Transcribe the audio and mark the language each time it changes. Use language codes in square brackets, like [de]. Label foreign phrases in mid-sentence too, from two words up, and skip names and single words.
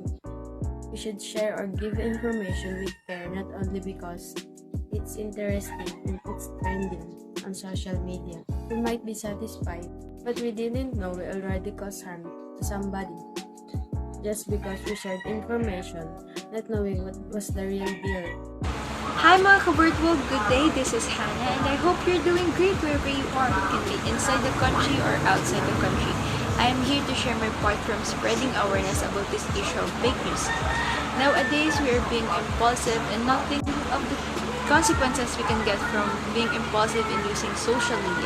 [en] We should share or give information with care, not only because it's interesting and it's trending on social media. We might be satisfied, but we didn't know we already caused harm to somebody just because we shared information, not knowing what was the real deal. Hi [tl] mga ka-Virtual, [en] good day. This is Hannah and I hope you're doing great wherever you are. You can be inside the country or outside the country. I am here to share my part from spreading awareness about this issue of fake news. Nowadays, we are being impulsive and not thinking of the consequences we can get from being impulsive in using social media.